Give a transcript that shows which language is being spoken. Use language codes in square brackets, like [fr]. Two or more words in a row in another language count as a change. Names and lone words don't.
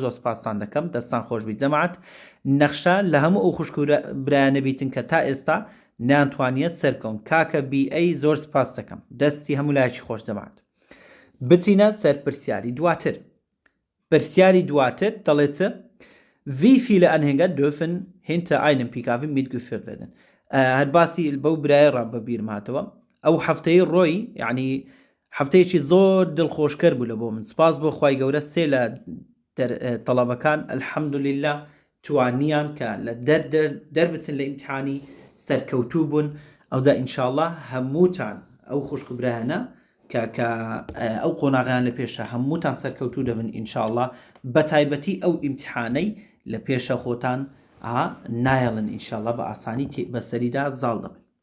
[ckb] زۆر سپاسان دەکەم دەستان خۆش بیت جەماعەت نەخشە لە هەموو ئەو خوشک و برانە بیتن کە تا ئێستا نانتوانیە سەرکەون کاکە BA زۆر سپاس دەکەم دەستی هەموو لایەکی خۆش جەماعەت بچینە سەر پرسیاری دواتر پرسیاری دواتر دەڵێت [de] Wie viele Anhänger dürfen hinter einem PKW mitgeführt werden [ckb] هەر باسی بەو برایە ڕاببیرم هاتەوە ئەو هەفتەی ڕۆی یعنی هەفتەیەکی زۆر دڵخۆشکەر بوو لە بۆ من سپاس بۆ خوای گەورە سێ لە تەڵەبەکان الحەمدولله توانیان کە لە دەربچن لە ئیمتحانی سەرکەوتوو بوون ئەوجا ئینشاءڵڵا هەمووتان ئەو خوشک و برایانە کە ئەو قۆناغیان لە پێشە هەمووتان سەرکەوتوو دەبن ئینشاءڵڵا بە تایبەتی ئەو ئیمتحانەی لە پێشە خۆتان نایەڵن ئینشاءڵڵا بە ئاسانی بەسەریدا زاڵ دەبن